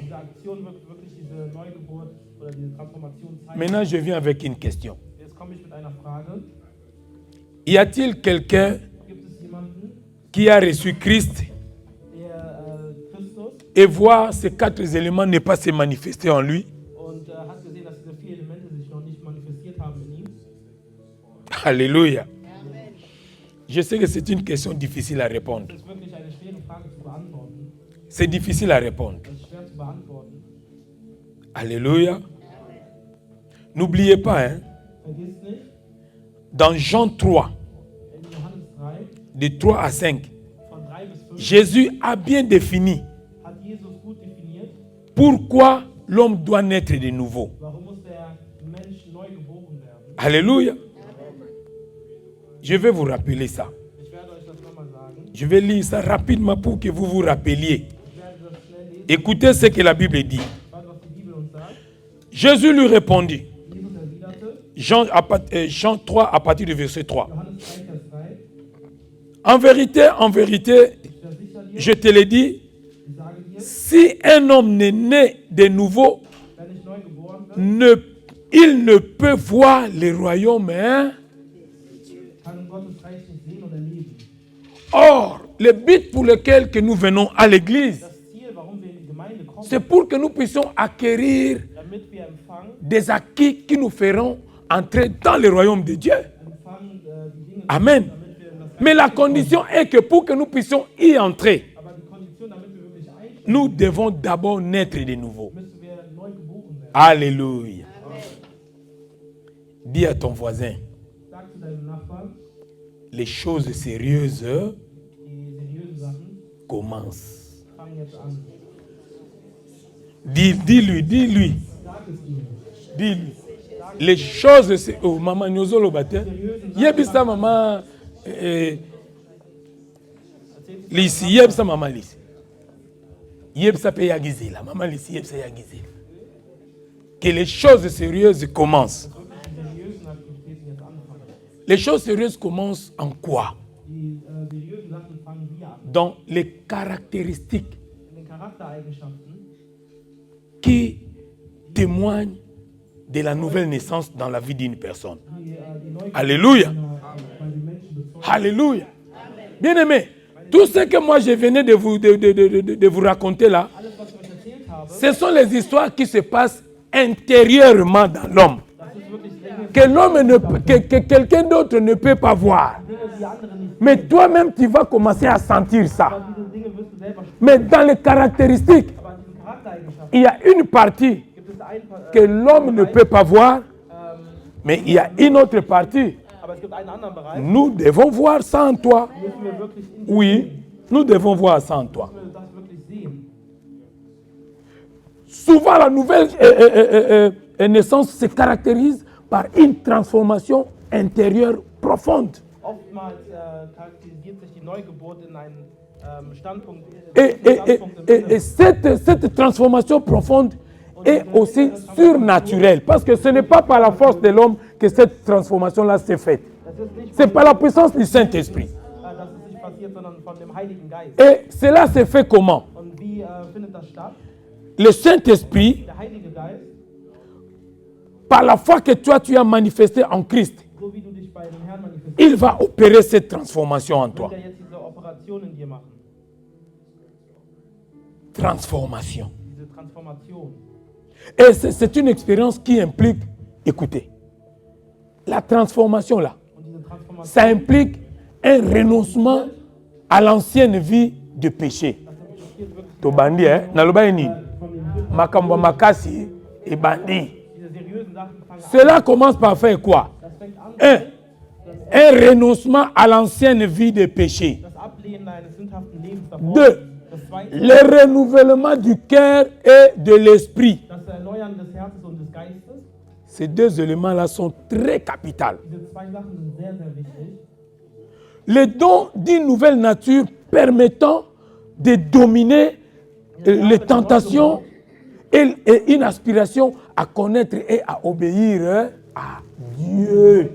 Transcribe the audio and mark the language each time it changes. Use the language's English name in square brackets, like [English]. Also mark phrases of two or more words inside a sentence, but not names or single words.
[German] diese Aktion wirklich diese Neugeburt oder diese Transformation zeigen. [French] Maintenant, je viens avec une question. [German] Jetzt komme ich mit einer Frage. [French] Y a-t-il quelqu'un [German] Gibt es jemanden, [French] qui a reçu Christ [German] der Christus [French] et voit ces 4 éléments ne pas se manifester en lui? [German] und hat gesehen, dass diese 4 Elemente sich noch nicht manifestiert haben in ihm? [French] Alléluia. Je sais que c'est une question difficile à répondre. [German] Das ist wirklich eine schwere Frage zu beantworten. [French] C'est difficile à répondre. [German] Das ist schwer zu beantworten. [French] Alléluia. N'oubliez pas, hein, [German] Vergiss nicht, [French] dans Jean 3, [German] in Johannes 3, [French] de 3 à 5, [German] von 3 bis 5, [French] Jésus a bien défini [German] hat Jesus gut definiert, [French] pourquoi l'homme doit naître de nouveau. [German] warum muss der Mensch neu geboren werden. [French] Alléluia. Je vais vous rappeler ça. [German] Ich werde euch das nochmal sagen. [French] Je vais lire ça rapidement pour que vous vous rappeliez. [German] Ich werde das schnell lesen, [French] Écoutez ce que la Bible dit. [German] was die Bibel uns sagt. [French] Jésus lui répondit, [German] Jesus erwiderte, [French] Jean 3 à partir du verset 3. [German] Johannes 3, Vers 3, [French] En vérité, [German] ich versichere dir, [French] je te le dis, [German] ich sage dir, [French] si un homme n'est né de nouveau, [German] wenn ich neu geboren bin, [French] il ne peut voir le royaume. Hein? [German] kann Gottes Reich nicht sehen und erleben. [French] Or, le but pour lequel que nous venons à l'église, [German] Das Ziel, warum wir in die Gemeinde kommen, [French] c'est pour que nous puissions acquérir [German] damit wir empfangen, [French] des acquis qui nous feront entrer dans le royaume de Dieu. [German] die Dinge, [French] Amen. [German] damit wir in das [French] Mais la condition est que pour que nous puissions y entrer, [German] aber die Kondition, damit wir wirklich einsteigen, [French] nous devons d'abord naître de nouveau. [German] müssen wir neu geboren werden. [French] Alléluia. Dis à ton voisin, [German] Sag zu deinem Nachbarn, [French] les choses sérieuses [German] die seriösen Sachen [French] commencent. [German] fangen jetzt an. [French] Dis-lui. [German] Sag es ihm. [French] Dis-lui. Les choses, c'est... Oh, maman, nous allons battre. [Lingala] Yebisa, maman. Lisi, yebisa, maman, lisi. Yebisa, pe yagize, la. Maman, lisi, yebisa, yagize. [French] Que les choses sérieuses commencent. [German] Die seriösen Aktivitäten jetzt anfangen. [French] Les choses sérieuses commencent en quoi? [German] Die seriösen Sachen fangen wir an. [French] Dans les caractéristiques [German] In den Charaktereigenschaften, [French] qui témoignent de la nouvelle naissance dans la vie d'une personne. [German] die Neugier [French] Alléluia. [German] bei den Menschen bezeugen. [French] Alléluia. Bien-aimé, tout ce que moi je venais de vous raconter là, [German] Alles, was ich euch erzählt habe, [French] ce sont les histoires qui se passent intérieurement dans l'homme. [German] das ist wirklich Dinge, [French] Que l'homme que quelqu'un d'autre ne peut pas voir. [German] die andere nicht. [French] Mais toi-même, tu vas commencer à sentir ça. [German] Aber diese Dinge wirst du selber spüren. [French] Mais dans les caractéristiques, [German] Aber an diesen Charaktereigenschaften [French] il y a une partie [German] gibt es ein paar, [French] que l'homme ne peut pas voir, mais il y a une autre partie. [German] aber es gibt einen anderen Bereich, [French] Nous devons voir ça en toi. [German] müssen wir wirklich in [French] Oui, nous devons voir ça en toi. [German] müssen wir das wirklich sehen. [French] Souvent, la nouvelle naissance se caractérise par une transformation intérieure profonde. [German] Oftmals charakterisiert sich die Neugeburt in einen Standpunkt, [French] Et cette transformation profonde est aussi surnaturelle. Parce que ce n'est pas par la force de l'homme que cette transformation-là s'est faite. C'est par la puissance du Saint-Esprit. [German] dass es nicht passiert, sondern von dem Heiligen Geist. [French] Et cela se fait comment? [German] Und wie findet das statt? [French] Le Saint-Esprit, [German] Der Heilige Geist, [French] par la foi que toi tu as manifesté en Christ, [German] so wie du dich bei dem Herrn manifestierst, [French] il va opérer cette transformation en toi. [German] wird er jetzt diese Operation in dir machen. [French] Transformation. [German] Diese Transformation. [French] Et c'est une expérience qui implique, écoutez, la transformation là, [German] Und diese Transformation, [French] ça implique un renoncement à l'ancienne vie de péché. [German] das impliziert wirklich [Lingala] To bandi, naloba ni [German] von den Sünden. [Lingala] makambo makasi et bandi. [German] Diese seriösen Sachen fangen an. [French] Cela commence par faire quoi? [German] Das fängt an, [French] Un renoncement à l'ancienne vie de péché. [German] das Ablehnen eines sündhaften Lebens davor. [French] 2. [German] Das zweite, [French] Le renouvellement du cœur et de l'esprit. [German] das Erneuern des Herzens und des Geistes. [French] Ces deux éléments-là sont très capitaux. [German] Diese zwei Sachen sind sehr, sehr wichtig. [French] Les dons d'une nouvelle nature permettant de dominer les tentations et une aspiration à connaître et à obéir à Dieu.